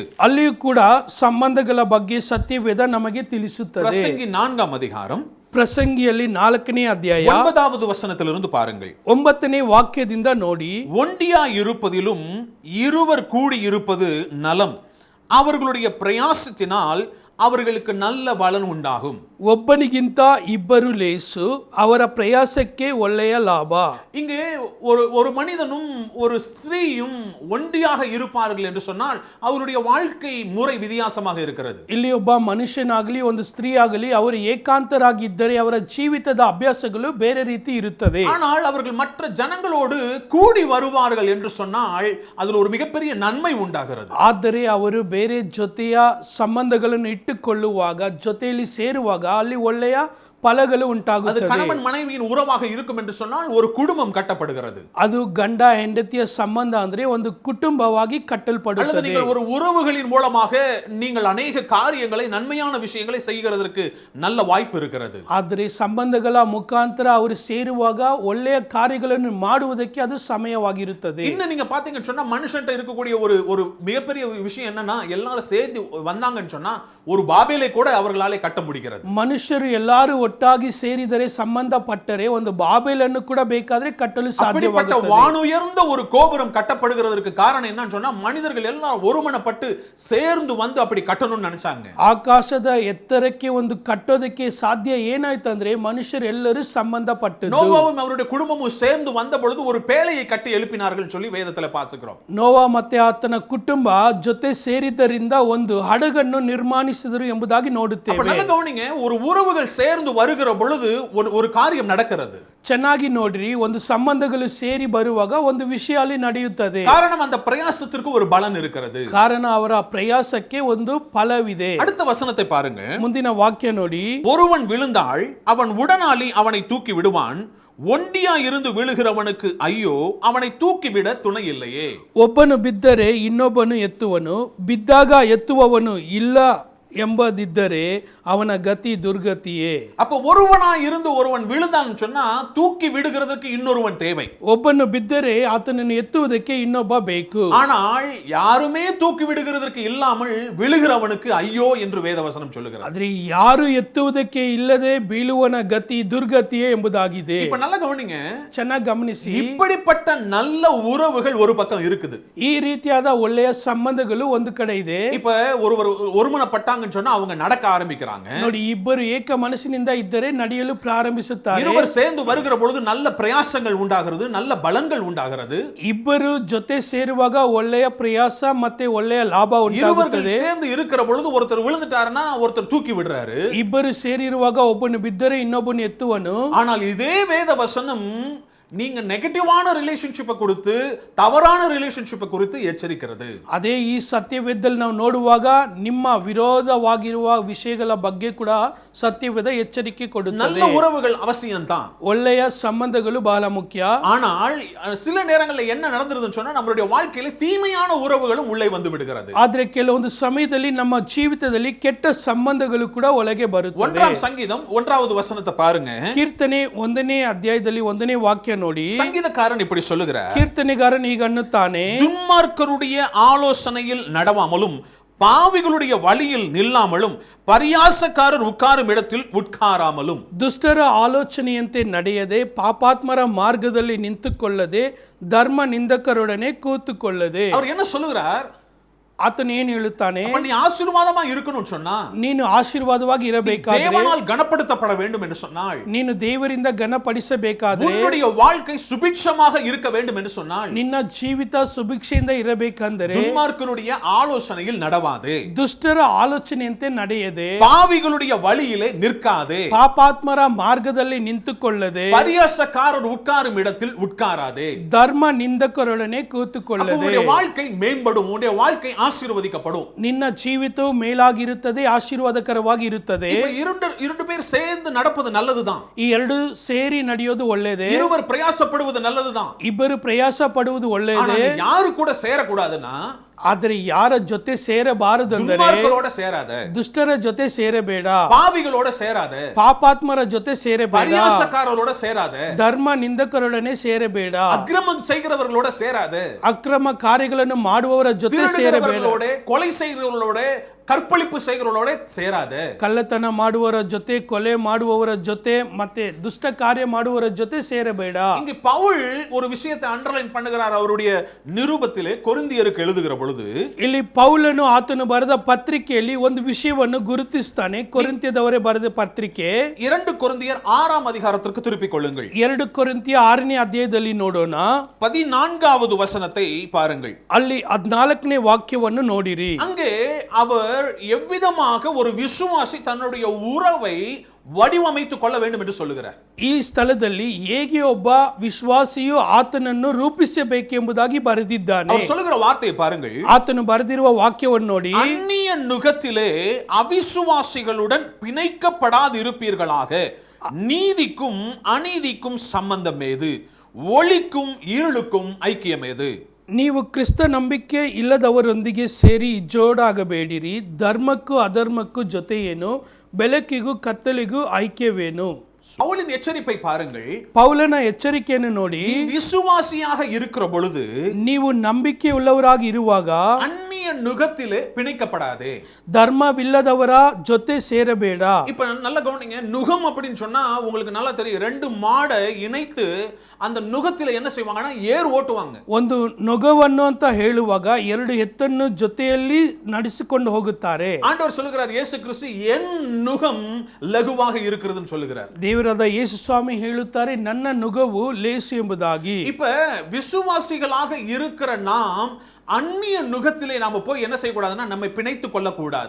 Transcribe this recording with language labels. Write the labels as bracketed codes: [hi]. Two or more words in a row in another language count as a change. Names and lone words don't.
[kn] ಅಲ್ಲಿಯೂ ಕೂಡ ಸಂಬಂಧಗಳ ಬಗ್ಗೆ ಸತ್ಯವೇದ ನಮಗೆ ತಿಳಿಸುತ್ತದೆ. [ta] பிரசங்கி 4ஆம் அதிகாரம் [kn] ಪ್ರಸಂಗಿಯಲ್ಲಿ 4ನೇ ಅಧ್ಯಾಯ [ta] 9வது வசனத்திலிருந்து பாருங்கள். [kn] 9ನೇ ವಾಕ್ಯದಿಂದ ನೋಡಿ. [ta] ஒண்டியா இருப்பதிலும் இருவர் கூடி இருப்பது நலம், அவர்களுடைய பிரயாசத்தினால் அவர்களுக்கு நல்ல பலன் உண்டாகும். [kn] ಒಬ್ಬನಿಗಿಂತ ಇಬ್ಬರು ಲೇಸು, ಅವರ ಪ್ರಯಾಸಕ್ಕೆ ಒಳ್ಳೆಯ ಲಾಭ. [ta] இங்கே ஒரு மனிதனும் ஒரு ஸ்திரீயும் ஒண்டியாக இருப்பார்கள் என்று சொன்னால் அவருடைய வாழ்க்கை முறை வித்தியாசமாக இருக்கிறது. [kn] ಇಲ್ಲಿ ಒಬ್ಬ ಮನುಷ್ಯನಾಗಲಿ ಒಂದು ಸ್ತ್ರೀ ಆಗಲಿ ಅವರು ಏಕಾಂತರಾಗಿದ್ದರೆ ಅವರ ಜೀವಿತದ ಅಭ್ಯಾಸಗಳು ಬೇರೆ ರೀತಿ ಇರುತ್ತದೆ. [ta] ஆனால் அவர்கள் மற்ற ஜனங்களோடு கூடி வருவார்கள் என்று சொன்னால் அதில் ஒரு மிகப்பெரிய நன்மை உண்டாகிறது. [kn] ಆದರೆ ಅವರು ಬೇರೆ ಜೊತೆಯ ಸಂಬಂಧಗಳನ್ನು ಇಟ್ಟುಕೊಳ್ಳುವಾಗ, ಜೊತೆಯಲ್ಲಿ ಸೇರುವಾಗ ಅಲ್ಲಿ ಒಳ್ಳೆಯ ಫಲಗಳು [ta] அது [kn] ಉಂಟಾಗುತ್ತದೆ. [ta] கணவன் மனைவியின் உறவாக இருக்கும் என்று சொன்னால் ஒரு குடும்பம் கட்டப்படுகிறது. [kn] ಅದು ಗಂಡ ಹೆಂಡತಿಯ ಸಂಬಂಧ ಅಂದ್ರೆ ಒಂದು ಕುಟುಂಬವಾಗಿ [ta] அல்லது [kn] ಕಟ್ಟಲ್ಪಡುತ್ತದೆ. [ta] நீங்கள் ஒரு உறவுகளின் மூலமாக நீங்கள் அநேக காரியங்களை, நன்மையான விஷயங்களை செய்கிறதற்கு நல்ல வாய்ப்பு இருக்கிறது. [kn] ಆದರೆ ಸಂಬಂಧಗಳ ಮುಖಾಂತರ ಅವರು ಸೇರುವಾಗ ಒಳ್ಳೆಯ ಕಾರ್ಯಗಳನ್ನು ಮಾಡುವುದಕ್ಕೆ ಅದು ಸಮಯವಾಗಿರುತ್ತದೆ. [ta] இன்னும் நீங்க பாத்தீங்கன்னு சொன்னா மனுஷன்ட்ட இருக்கக்கூடிய ஒரு மிகப்பெரிய விஷயம் என்னன்னா, எல்லாரும் சேர்ந்து வந்தாங்கன்னு சொன்னா ஒரு பாபேலை கூட அவர்களாலே கட்ட முடிகிறது. [kn] ಮನುಷ್ಯರು ಎಲ್ಲರೂ ಒಟ್ಟಾಗಿ ಸೇರಿದರೆ ಸಂಬಂಧಪಟ್ಟರೆ ಒಂದು ಬಾಬೆಲನ್ನು ಕೂಡ ಬೇಕಾದ್ರೆ ಕಟ್ಟಲು [ta] அப்படிப்பட்ட [kn] ಸಾಧ್ಯವಾಗುತ್ತದೆ. [ta] வானுயர்ந்த ஒரு கோபுரம் கட்டப்படுகிறதற்கு காரணம் என்னன்னு சொன்னா மனிதர்கள் எல்லாம் ஒருமனப்பட்டு சேர்ந்து வந்து அப்படி கட்டணும்னு நினைச்சாங்க. [kn] ಆಕಾಶದ ಎತ್ತರಕ್ಕೆ ಒಂದು ಕಟ್ಟೋದಕ್ಕೆ ಸಾಧ್ಯ ಏನಾಯ್ತಂದ್ರೆ ಮನುಷ್ಯರೆಲ್ಲರೂ ಸಂಬಂಧಪಟ್ಟದ್ದು. [ta] நோவாவும் அவருடைய குடும்பமும் சேர்ந்து வந்த பொழுது ஒரு பேழையை கட்டி எழுப்பினார்கள் சொல்லி வேதத்துல வாசிக்கிறோம். [kn] ನೋವಾ ಮತ್ತೆ ಆತನ ಕುಟುಂಬ ಜೊತೆ ಸೇರಿದ್ದರಿಂದ ಒಂದು ಹಡಗನ್ನು ನಿರ್ಮಾಣಿಸಿದರು ಎಂಬುದಾಗಿ [ta] அப்ப [kn] ನೋಡುತ್ತೇವೆ. [ta] நல்ல கவனிங்க, ஒரு உறவுகள் சேர்ந்து வருகிற பொழுது ஒரு காரியம் நடக்கிறது. [kn] ಚೆನ್ನಾಗಿ ನೋಡ್ರಿ, ಒಂದು ಸಂಬಂಧಗಳು ಸೇರಿ ಬರುವಾಗ ಒಂದು ವಿಷಯ ಅಲ್ಲಿ ನಡೆಯುತ್ತದೆ. [ta] காரணம் அந்த பிரயாசத்திற்கு ஒரு பலன் இருக்கிறது. [kn] ಕಾರಣ ಅವರ ಪ್ರಯಾಸಕ್ಕೆ ಒಂದು ಫಲವಿದೆ. [ta] அடுத்த வசனத்தை பாருங்க. [kn] ಮುಂದಿನ ವಾಕ್ಯ ನೋಡಿ. [ta] ஒருவன் விழுந்தாள், அவன் உடனாளி அவனை தூக்கி விடுவான். ஒண்டியா இருந்து விழுகிறவனுக்கு ஐயோ, அவனை தூக்கிவிட துணை இல்லையே. [kn] ಒಬ್ಬನು ಬಿದ್ದರೆ ಇನ್ನೊಬ್ಬನು ಎತ್ತುವನು, ಬಿದ್ದಾಗ ಎತ್ತುವವನು ಇಲ್ಲ ಎಂಬುದಿದ್ದರೆ ಅವನ ಗತಿ ದುರ್ಗತಿಯೇ. [ta] அப்ப ஒருவனா இருந்து ஒருவன் விழுந்தான்னு சொன்னா தூக்கி விடுகிறதற்கு இன்னொருவன் தேவை. [kn] ಒಬ್ಬನು ಬಿದ್ದರೆ ಆತನನ್ನು ಎತ್ತುವುದಕ್ಕೆ ಇನ್ನೊಬ್ಬ ಬೇಕು. [ta] ஆனால் யாருமே தூக்கி விடுகிறதற்கு இல்லாமல் விழுகிறவனுக்கு ஐயோ என்று வேதவசனம் சொல்லுகிறது. [kn] ಆದ್ರೆ ಯಾರು ಎತ್ತುವುದಕ್ಕೆ ಇಲ್ಲದೆ ಬೀಳುವನ ಗತಿ ದುರ್ಗತಿಯೇ ಎಂಬುದಾಗಿದೆ. [ta] இப்ப நல்லா கவனிங்க, [kn] ಚೆನ್ನಾಗಿ ಗಮನಿಸಿ. [ta] இப்படிப்பட்ட நல்ல உறவுகள் ஒரு பக்கம் இருக்குது. [kn] ಈ ರೀತಿಯಾದ ಒಳ್ಳೆಯ ಸಂಬಂಧಗಳು ಒಂದು ಕಡೆ ಇದೆ. [ta] இப்ப ஒருவர் ஒருமனப்பட்டாங்கன்னு சொன்னா அவங்க நடக்க ஆரம்பிக்கிறாங்க. [kn] ನೋಡಿ, ಇಬ್ಬರು ಏಕ ಮನಸ್ಸಿನಿಂದ ಇದ್ದರೆ ನಡೆಯಲು ಪ್ರಾರಂಭಿಸುತ್ತಾರೆ. [ta] இருவர் சேர்ந்து வருகிற பொழுது நல்ல பிரயாசங்கள் உண்டாகிறது, நல்ல பலன்கள் உண்டாகிறது. [kn] ಇಬ್ಬರು ಜೊತೆ ಸೇರುವಾಗ ಒಳ್ಳೆಯ ಪ್ರಯಾಸ ಮತ್ತೆ ಒಳ್ಳೆಯ ಲಾಭ [ta] இருவர்கள் [kn] ಉಂಟಾಗುತ್ತದೆ. [ta] சேர்ந்து இருக்கிற பொழுது ஒருத்தர் விழுந்துட்டாருன்னா ஒருத்தர் தூக்கி விடுறாரு. [kn] ಇಬ್ಬರು ಸೇರಿರುವಾಗ ಒಬ್ಬನು ಬಿದ್ದರೆ ಇನ್ನೊಬ್ಬನು ಎತ್ತುವನು. [ta] ஆனால் இதே வேத வசனம் நீங்க [en] negative relationship [ta] கொடுத்து தவறான ரிலேஷன்ஷிப்பை குறித்து எச்சரிக்கிறது. [kn] ಅದೇ ಈ ಸತ್ಯವೇದದಲ್ಲಿ ನಾವು ನೋಡುವಾಗ ನಿಮ್ಮ ವಿರೋಧವಾಗಿರುವ ವಿಷಯಗಳ ಬಗ್ಗೆ ಕೂಡ ಸತ್ಯವೇದ ಎಚ್ಚರಿಕೆ ಕೊಡುತ್ತದೆ. [ta] நல்ல உறவுகள் அவசியம்தான், [kn] ಒಳ್ಳೆಯ ಸಂಬಂಧಗಳು ಬಹಳ ಮುಖ್ಯ. [ta] ஆனால் சில நேரங்களில் என்ன நடந்துருதுன்னு சொன்னா நம்மளுடைய வாழ்க்கையில தீமையான உறவுகளும் உள்ளே வந்து விடுகிறது. [kn] ಆದ್ರೆ ಕೆಲವೊಂದು ಸಮಯದಲ್ಲಿ ನಮ್ಮ ಜೀವಿತದಲ್ಲಿ ಕೆಟ್ಟ ಸಂಬಂಧಗಳು ಕೂಡ ಒಳಗೆ ಬರುತ್ತವೆ. [ta] ஒன்றாம் சங்கீதம் 1வது வசனத்தை பாருங்க. [kn] ಕೀರ್ತನೆ 1ನೇ ಅಧ್ಯಾಯದಲ್ಲಿ 1ನೇ ವಾಕ್ಯ ನೋಡಿ. [ta] சங்கீதக்காரன் இப்படி சொல்லுகிறார், [kn] ಕೀರ್ತನೆಗಾರನು ಈಗ ಅನ್ನುತ್ತಾನೆ, [ta] துன்மார்க்கருடைய ஆலோசனையில் நடவாமலும் பாவிகளுடைய வழியில் நில்லாமலும் பரியாசக்காரர் உட்காரும் இடத்தில் உட்காராமலும். [kn] ದುಷ್ಟರ ಆಲೋಚನೆಯಂತೆ ನಡೆಯದೆ ಪಾಪಾತ್ಮರ ಮಾರ್ಗದಲ್ಲಿ ನಿಂತುಕೊಳ್ಳದೆ ಧರ್ಮ ನಿಂದಕರೊಡನೆ ಕೂತುಕೊಳ್ಳದೆ. [ta] அவர் என்ன சொல்லுகிறார்? [kn] ಆತನು ಏನು ಹೇಳುತ್ತಾನೆ? [ta] அப்ப நீ ஆசீர்வாதமா இருக்கணும்னு சொன்னா, [kn] ನೀನು ಆಶೀರ್ವಾದವಾಗಿ ಇರಬೇಕಾದ್ರೆ, [ta] தேவனால் கனப்படுத்தப்பட வேண்டும் என்று சொன்னால், [kn] ನೀನು ದೇವರಿಂದ ಘನಪಡಿಸಬೇಕಾದ್ರೆ, [ta] உன்னுடைய வாழ்க்கை சுபிட்சமாக இருக்க வேண்டும் என்று சொன்னால், [kn] ನಿನ್ನ ಜೀವಿತ ಸುಭಿಕ್ಷೆಯಿಂದ ಇರಬೇಕಂದರೆ [ta] துன்மார்க்கருடைய ஆலோசனையில் நடவாதே, [kn] ದುಷ್ಟರ ಆಲೋಚನೆಯಂತೆ ನಡೆಯದೆ, [ta] பாவிகளுடைய வழியிலே நிற்காதே, [kn] ಪಾಪಾತ್ಮರ ಮಾರ್ಗದಲ್ಲಿ ನಿಂತುಕೊಳ್ಳದೆ, [ta] பரியாசக்காரர் உட்காரும் இடத்தில் உட்காராதே. [kn] ಧರ್ಮ ನಿಂದಕರೊಡನೆ ಕೂತುಕೊಳ್ಳದೆ. [ta] உன்னுடைய வாழ்க்கை மேம்படும், உன்னுடைய வாழ்க்கை ஆசீர்வதிக்கப்படும். [kn] ನಿನ್ನ ಜೀವಿತವು ಮೇಲಾಗಿರುತ್ತದೆ, ಆಶೀರ್ವಾದಕರವಾಗಿ ಇರುತ್ತದೆ. [ta] இப்ப இரண்டு பேர் சேர்ந்து நடப்பது நல்லதுதான். [kn] ಈ ಎರಡು ಸೇರಿ ನಡೆಯೋದು ಒಳ್ಳೆಯದೇ. [ta] இருவர் பிரயாசப்படுவது நல்லதுதான். [kn] ಇಬ್ಬರು ಪ್ರಯಾಸ ಪಡುವುದು ಒಳ್ಳೆಯದೇ. [ta] யாரு கூட சேரக்கூடாதுன்னா, [kn] ಆದರೆ ಯಾರ ಜೊತೆ ಸೇರಬಾರದೆಂದರೆ [ta] துன்மார்க்கரோட சேராத, [kn] ದುಷ್ಟರ ಜೊತೆ ಸೇರಬೇಡ, [ta] பாவிகளோட சேராத, [kn] ಪಾಪಾತ್ಮರ ಜೊತೆ ಸೇರಬೇಡ, [ta] பரியாசக்காரரோட சேராத, [kn] ಧರ್ಮ ನಿಂದಕರೊಡನೆ ಸೇರಬೇಡ, [ta] அக்கிரமம் செய்கிறவர்களோட சேராத, [kn] ಅಕ್ರಮ ಕಾರ್ಯಗಳನ್ನು ಮಾಡುವವರ ಜೊತೆ ಸೇರಬೇಡ, [ta] கொலை செய்கிறவர்களோட, கற்பழிப்பு செய்கிறவர்களோட சேராத, [kn] ಕಳ್ಳತನ ಮಾಡುವವರ ಜೊತೆ, ಕೊಲೆ ಮಾಡುವವರ ಜೊತೆ ಮತ್ತೆ ದುಷ್ಟ ಕಾರ್ಯ ಮಾಡುವವರ ಜೊತೆ ಸೇರಬೇಡ. [ta] இங்க பவுல் ஒரு விஷயத்தை அண்டர்லைன் பண்ணுகிறார் அவருடைய நிருபத்திலே கொரிந்தியருக்கு எழுதுகிற பொழுது. [kn] ಇಲ್ಲಿ ಪೌಲನು ಆತನು ಬರೆದ ಪತ್ರಿಕೆಯಲ್ಲಿ ಒಂದು ವಿಷಯವನ್ನು ಗುರುತಿಸ್ತಾನೆ. ಕೊರಿಂಥ್ಯದವರೇ ಬರೆದ ಪತ್ರಿಕೆ [ta] 2 கொரிந்தியர் 6ஆம் அதிகாரத்திற்கு திருப்பிக் கொள்ளுங்கள். [kn] 2 ಕೊರಿಂಥ್ಯ 6ನೇ ಅಧ್ಯಾಯದಲ್ಲಿ ನೋಡೋಣ. [ta] 14வது வசனத்தை பாருங்கள். [kn] ಅಲ್ಲಿ 14ನೇ ವಾಕ್ಯವನ್ನು ನೋಡಿರಿ. [ta] அங்கே அவர் எவ்விதமாக ஒரு விசுவாசி தன்னுடைய உறவை வடிவமைத்துக் கொள்ள வேண்டும் என்று சொல்லுகிறார். [kn] ಈ ಸ್ಥಳದಲ್ಲಿ ಹೇಗೆ ಒಬ್ಬ ವಿಶ್ವಾಸಿಯು ಆತನನ್ನು ರೂಪಿಸಬೇಕೆಂಬುದಾಗಿ ಬರೆದಿದ್ದಾನೆ. [ta] அவர் சொல்லுகிற வார்த்தையை பாருங்கள். [kn] ಆತನು ಬರೆದಿರುವ ವಾಕ್ಯವನ್ನು ನೋಡಿ. [ta] அந்நிய நுகத்திலே அவிசுவாசிகளுடன் பிணைக்கப்படாதிருப்பீர்களாக, நீதிக்கும் அநீதிக்கும் சம்பந்தம் ஏது, ஒளிக்கும் இருளுக்கும் ஐக்கியம் ஏது. [kn] ನೀವು ಕ್ರಿಸ್ತ ನಂಬಿಕೆ ಇಲ್ಲದವರೊಂದಿಗೆ ಸೇರಿ ಜೋಡಾಗಬೇಡಿರಿ. ಧರ್ಮಕ್ಕೂ ಅಧರ್ಮಕ್ಕೂ ಜೊತೆಯೇನು, ಬೆಳಕಿಗೂ ಕತ್ತಲಿಗೂ ಐಕ್ಯವೇನು. [ta] பவுலின் எச்சரிப்பை பாருங்கள். [kn] ಪೌಲನ ಎಚ್ಚರಿಕೆಯನ್ನು ನೋಡಿ, [ta] நீ விசுவாசியாக இருக்கிற பொழுது [kn] ನೀವು ನಂಬಿಕೆ ಉಳ್ಳವರಾಗಿ ಇರುವಾಗ [ta] அந்நிய நுகத்திலே பிணைக்கப்படாதே. [kn] ಧರ್ಮವಿಲ್ಲದವರ ಜೊತೆ ಸೇರಬೇಡ. [ta] இப்ப நல்ல கவனிங்க, நுகம் அப்படின்னு சொன்னா உங்களுக்கு நல்லா தெரியும். ரெண்டு மாடை இணைத்து அந்த நுகத்தில என்ன செய்வாங்கன்னா ஏர் ஓட்டுவாங்க. [kn] ಒಂದು ನೊಗವನ್ನು ಅಂತ ಹೇಳುವಾಗ ಎರಡು ಎತ್ತನ್ನು ಜೊತೆಯಲ್ಲಿ ನಡೆಸಿಕೊಂಡು ಹೋಗುತ್ತಾರೆ. [ta] ஆண்டவர் சொல்லுகிறார், இயேசு கிறிஸ்து என் நுகம் லகுவாக இருக்கிறதுன்னு சொல்லுகிறார். [kn] ದೇವರಾದ ಯೇಸು ಸ್ವಾಮಿ ಹೇಳುತ್ತಾರೆ, ನನ್ನ ನುಗವು ಲೇಸು ಎಂಬುದಾಗಿ. [ta] இப்ப விசுவாசிகளாக இருக்கிற நாம் அந்நிய நுகத்திலே நாம போய் என்ன செய்யக்கூடாதுன்னா நம்மை பிணைத்துக் கொள்ளக்கூடாது.